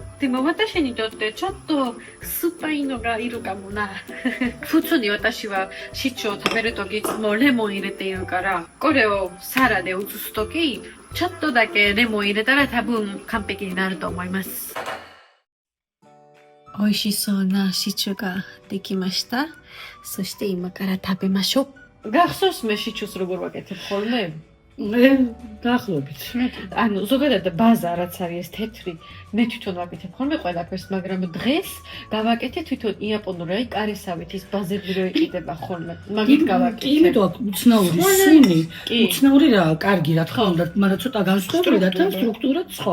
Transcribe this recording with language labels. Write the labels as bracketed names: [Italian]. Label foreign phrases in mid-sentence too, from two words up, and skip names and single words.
[Japanese] でも私にとってちょっと酸っぱいのがいるかもな普通に私はシチューを食べるときいつもレモン入れているから、これをサラで移すときちょっとだけレモン入れたら多分完璧になると思います。美味しそうなシチューができました。そして今から食べましょう。 [Georgian] გახსოვს მე შიჩუს როგორ ვაკეთებ ხოლმე? მე დაახლოებით. ანუ ზოგადად ბაზა რაც არის ეს თეთრი, მე თვითონ ვაკეთებ ხოლმე ყველაფერს, მაგრამ დღეს გავაკეთე თვითონ იაპონური, აი კარესავით ის ბაზები რო იყიდება ხოლმე. მაგით კი, გავაკეთე. იმიტომ აქ უცნაური სუნი, უცნაური რა, კარგი რა თქმა უნდა, მაგრამ ცოტა განსხვავდება და სტრუქტურა სხვა.